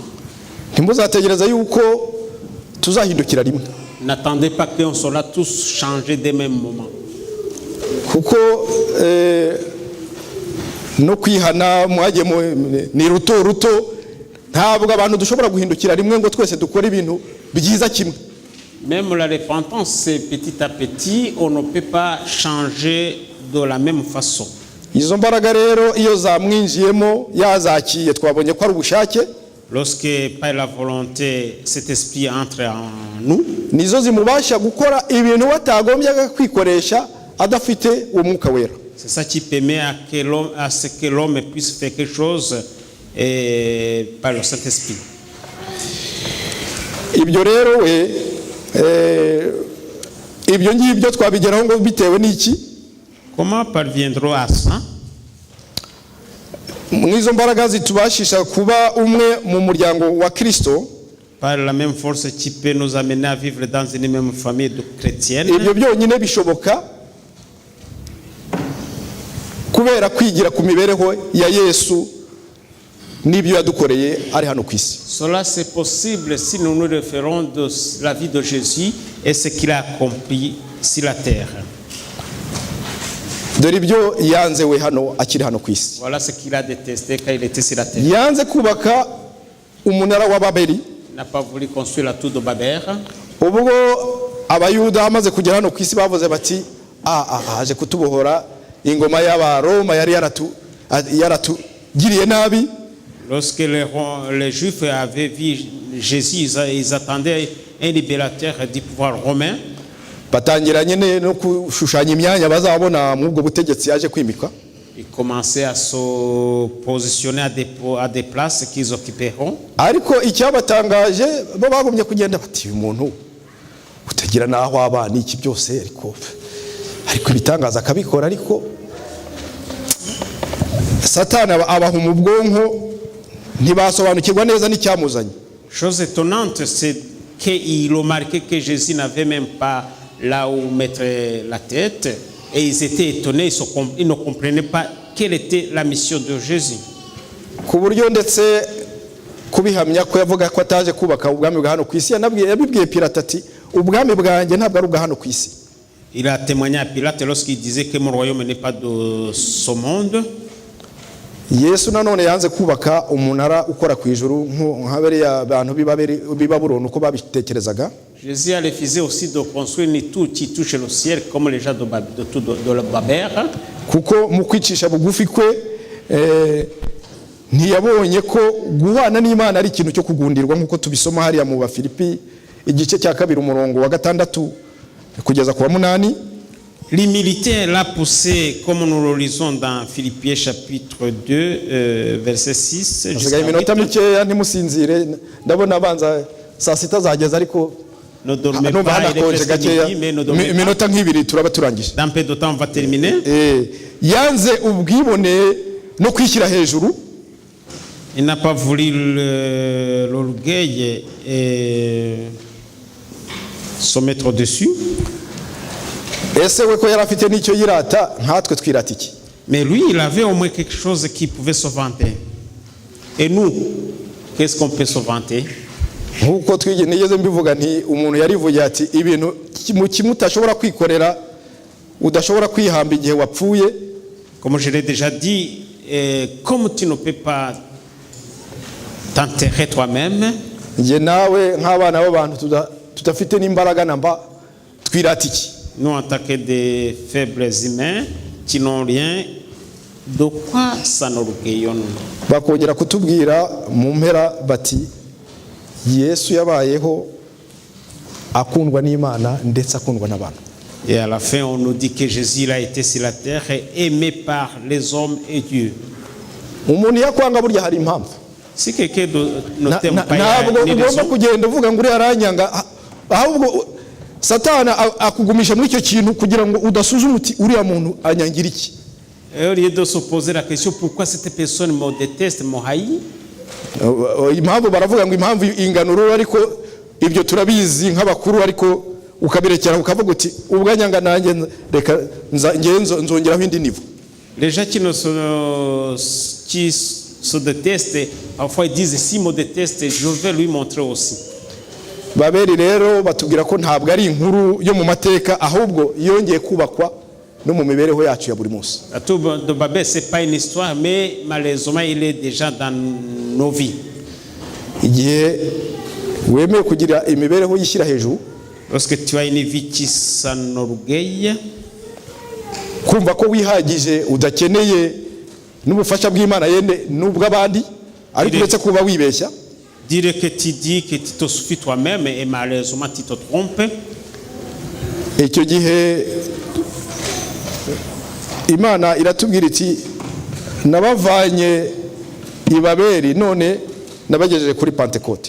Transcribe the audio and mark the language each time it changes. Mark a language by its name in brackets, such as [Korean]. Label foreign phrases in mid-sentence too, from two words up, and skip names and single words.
[Kinyarwanda] Ntimuzategereza yuko tuzahindukira rimwe. [French] N'attendez pas qu'on sera tous changés dès même moment. [Kinyarwanda] Kuko no kwihana mwagiye ni ruto ruto, ntabwo abantu dushobora guhindukira rimwe ngo twese dukora ibintu byiza kimwe. [French] Même la repentance, c'est petit à petit, on ne peut pas changer de la même façon. [Kinyarwanda] Izo mbaraga rero iyo zamwinjiyemo yazakiye twabonye ko ari ubushake. [French] Lorsque par la volonté cet esprit entre en nous, [Kinyarwanda] nizo zimubasha gukora ibintu batagombyaga kwikoresha adafite uwo mwuka wera. [French] C'est ça qui permet à ce que l'homme puisse faire quelque chose par le Saint-Esprit. [Kinyarwanda] Ibyo rero ibyo ngibyo twabigeraho ngo bitewe n'iki? [French] Comment parviendrons à ça? [Kinyarwanda] Mwizo mbaraga zitubashisha kuba umwe mu muryango wa Kristo. [French] Par la même force qui peut nous amener à vivre dans une même famille chrétienne. [Kinyarwanda] Ibyo byonyine bishoboka kubera kwigira ku mibereho ya Yesu n'ibyo yadukoreye ari hano ku isi. [French] Cela c'est possible si nous nous référons de la vie de Jésus et ce qu'il a accompli sur la terre. [Kinyarwanda] Dore ibyo yanze we hano akiri hano ku isi. [French] Voilà ce qu'il a détesté quand il était sur la terre. [Kinyarwanda] Yanze kubaka umunara wa Babeli. [French] N'a pas voulu construire la tour de Babel. [Kinyarwanda] Ubwo abayuda amaze kugera hano ku isi bavuze bati aje kutubohora ingoma y'Abaroma yari yaratugiriye nabi. [French] Lorsque les Juifs avaient vu Jésus, ils attendaient un libérateur du pouvoir romain. [Kinyarwanda] Batangira nyene no kushushanya imyanya bazabona mu bwo butegetsi yaje kwimikwa. [French] Ils commençaient à se positionner à des places qu'ils occuperont. [Kinyarwanda] Ariko icyabatangaje bo bagumye kugenda bati umuntu utagira naho abana iki byose ariko ibitangaza akabikora ariko Satani abaha mu bwonko ntibasobanukirwa neza n'icyamuzanye. [French] Chose étonnante, c'est qu'ils ont remarqué que Jésus n'avait même pas là où mettre la tête et ils étaient étonnés, ils ne comprenaient pas quelle était la mission de Jésus. [Kinyarwanda] Ku buryo ndetse kubihamya ko yavuga ko ataje kubaka ubwami bwa hano ku isi yabibwiye Pilate ati ubwami bwanjye ntabwo ari ubwa hano ku isi. [French] Il a témoigné à Pilate lorsqu'il disait que mon royaume n'est pas de ce monde. [Kinyarwanda] Yesu nanone yanze kubaka umunara ukora ku ijuru nk'abariya abantu b'Ibabuloni uko babitekerezaga. [French] Jésus a refusé aussi de construire une tour qui touche le ciel comme les gens de Babel. [Kinyarwanda] Kuko mu kwicisha bugufi kwe ntiyabonye ko guhana n'Imana ari ikintu cyo kugundirwa nk'uko tubisoma hariya mu Bafilipi igice cya 2 umurongo wa 6 kugeza ku wa 8. [French] L'humilité l'a poussé, comme nous le lisons dans Philippiens chapitre 2, verset 6. [Kinyarwanda] Jusqu'à minota mikeya ntimusinzire ndabona abanza saa sita zageze ariko [French] ne dormez pas, il est presque midi, mais ne dormez pas. [Kinyarwanda] Minota nk'ibiri turaba turangije. [French] Dans peu de temps on va terminer. [Kinyarwanda] Yanze ubwibone no kwishyira hejuru. [French] Il n'a pas voulu l'orgueil et se mettre au-dessus. [Kinyarwanda] Ese we ko yari afite n'icyo yirata nkatwe twirata iki? [French] Mais lui il avait au moins quelque chose qui pouvait se vanter. Et nous, qu'est-ce qu'on peut se vanter? [Kinyarwanda] Nkuko twigeze mbivuga nti umuntu yarivuye ati ibintu mu kimutashobora kwikorera udashobora kwihamba igihe wapfuye. [French] Comme je l'ai déjà dit, comme tu ne peux pas t'enterrer toi-même, [Kinyarwanda] nge nawe nk'abana b'abantu tudafite n'imbaraga namba twirata iki? [French] Nous en tant que des faibles humains qui n'ont rien, de quoi s'enorgueillons? [Kinyarwanda] Bakongera kutubwira mu mpera bati Yesu yabayeho akundwa n'Imana ndetse akundwa n'abantu. [French] Et à la fin on nous dit que Jésus a été sur la terre aimé par les hommes et Dieu. [Kinyarwanda] Umuntu yakwanga burya hari impamvu. [French] Si quelqu'un ne t'aime pas, [Kinyarwanda] ntabwo ugomba kugenda uvuga ngo uri aranyanga ahubwo Satani akugumisha muri icyo kintu kugira ngo udasuzuma uti uriya muntu anyangira iki. [French] Et au lieu de se poser la question pourquoi cette personne me déteste, me haït, [Kinyarwanda] impamvu baravuga ngo impamvu inganuro, ariko ibyo turabizi nk'abakuru, ariko ukabirekera ukavuga uti ubwanyanga nanjye reka nzongeraho indi nivo. [French] les gens qui se détestent, parfois ils disent si me déteste, je vais lui montrer aussi. [Kinyarwanda] Babeli rero batubwira ko ntabwo ari inkuru yo mu mateka, ahubwo yongeye kubakwa no mu mibereho yacu ya buri munsi. [French] La tour de Babel, c'est pas une histoire, mais malheureusement il est déjà dans nos vies. [Kinyarwanda] Igihe wemeye kugira imibereho yishyira hejuru, [French] Lorsque tu as une vie qui s'enorgueille, [Kinyarwanda] kumva ko wihagije udakeneye n'ubufasha bw'Imana yende n'ubw'abandi, ariko uretse kuba wibeshya, [French] dire que tu dis que tu te suffis toi-même et malheureusement tu te trompes, [Kinyarwanda] icyo gihe Imana iratubwira iti nabavanye i Babeli none nabagejeje kuri Pentecote.